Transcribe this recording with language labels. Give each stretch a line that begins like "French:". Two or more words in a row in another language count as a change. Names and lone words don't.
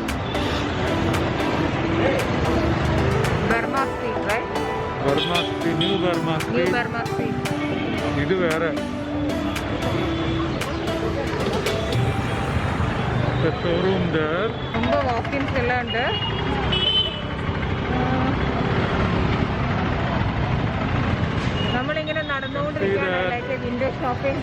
English: Burma Street, right? Burma Street, New Burma Street. New Burma Street. This is where the showroom there.
Tamil: ரொம்ப walk-ins எல்லாம் உண்டு.
Malayalam: നമ്മളിങ്ങനെ നടന്നുകൊണ്ടിരിക്കുകയാണ്
English: like window shopping.